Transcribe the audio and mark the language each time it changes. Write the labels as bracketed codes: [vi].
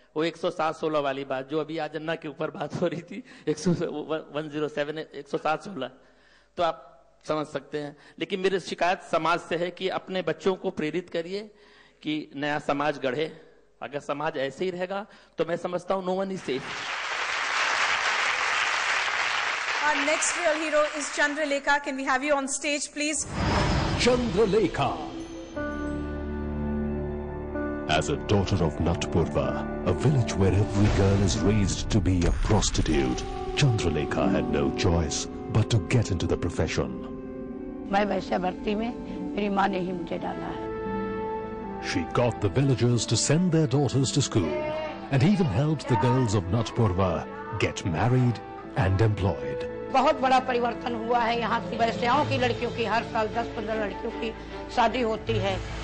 [hi] वो 107-16 वाली बात, जो अभी आज अन्ना के ऊपर बात हो रही थी, 107 107-16, तो आप समझ सकते हैं। लेकिन मेरी शिकायत समाज से है कि अपने बच्चों को प्रेरित करिए कि नया समाज गढ़े। अगर समाज ऐसे ही रहेगा तो मैं समझता हूं [en] No one is safe. Our next real hero is Chandralekha. Can we have you on stage, please? Chandralekha. As a daughter of Natpurva, a village where every girl is raised to be a prostitute, Chandralekha had no choice but to get into the profession. [hi] मैं वैश्य भर्ती में मेरी माँ ने ही मुझे डाला है। [en] She got the villagers to send their daughters to school and even helped the girls of Natpurva get married and employed. [hi] बहुत बड़ा परिवर्तन हुआ है यहाँ की वैश्याओं की लड़कियों की। हर साल 10-15 लड़कियों की शादी होती है।